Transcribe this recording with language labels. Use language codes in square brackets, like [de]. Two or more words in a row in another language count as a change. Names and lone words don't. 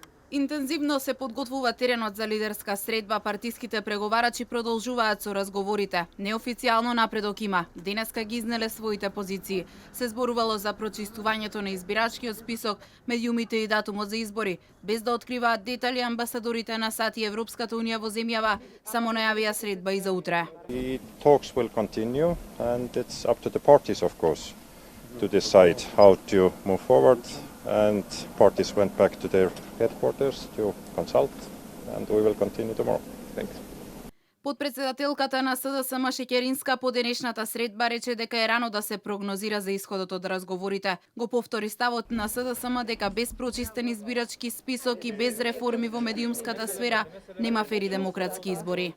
[mk] Интензивно се подготвува теренот за лидерска средба, партиските преговарачи продолжуваат со разговорите. Неофицијално напредок има. Денеска ги изнеле своите позиции. Се зборувало за прочистувањето на избирачкиот список, медиумите и датумот за избори. Без да откриваат детали, амбасадорите на САД и Европската унија во земјава само најавија средба и за утре. [en] The talks will continue and it's up to the parties, of course, to decide how to move forward. And parties went back to their headquarters to consult, and we will continue tomorrow. Thanks. [mk] Подпредседателката на СДСМ Шекеринска по денешната средба рече дека е рано да се прогнозира за исходот од разговорите. Го повтори ставот на СДСМ дека без прочистен избирачки список и без реформи во медиумската сфера нема фери демократски избори.